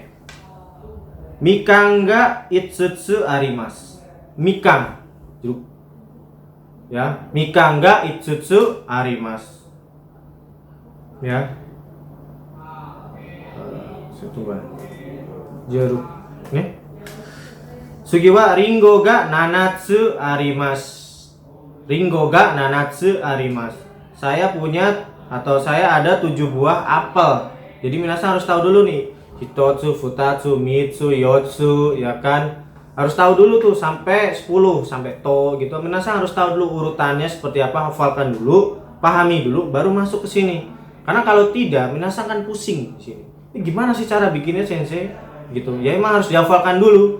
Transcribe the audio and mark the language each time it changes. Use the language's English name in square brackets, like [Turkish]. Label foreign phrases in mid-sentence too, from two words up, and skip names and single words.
[Japanese] みかんが五つあります. [Indonesian] Mikan, jeruk. [Japanese] Ya, みかんが五つあります. [Indonesian] Ya. Coba. Jeruk. Nih. [Japanese] すぎはりんごが七つあります. りんごが七つあります. [Indonesian] Saya punya atau saya ada 7 buah apel. Jadi minasang harus tahu dulu nih. [Japanese] ひとつ、ふたつ、みっつ, [Indonesian] yotsu, ya kan? Harus tahu dulu tuh sampai 10, sampai to gitu. Minasang harus tahu dulu urutannya seperti apa, hafalkan dulu, pahami dulu, baru masuk ke sini. Karena kalau tidak, minasang kan pusing di sini. Ini gimana sih cara bikinnya sensei? Gitu. Ya emang harus dihafalkan dulu.